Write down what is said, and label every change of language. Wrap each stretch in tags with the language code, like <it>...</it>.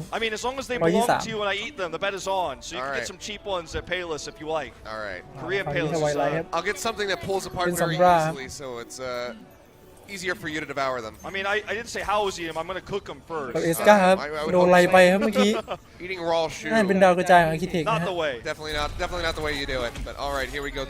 <en>I mean, as long as they belong to you when I eat them, the bet is on. So you can get some cheap ones at Payless if you like. All right. Korean Payless. I'll get something that pulls apart very easily, so it's easier for you to devour them. I mean, I didn't say how I was eating them. I'm going to cook them first.</en> <th>เอสก้าครับโดนไล่ไปครับเมื่อกี้</th> <en>Eating raw shoe.</en> <th>นั่นเป็นดาวกระจายของอาร์คิเทคนะ</th> <en>Not the way. Definitely not the way you do it. But all right, here we go. The</en>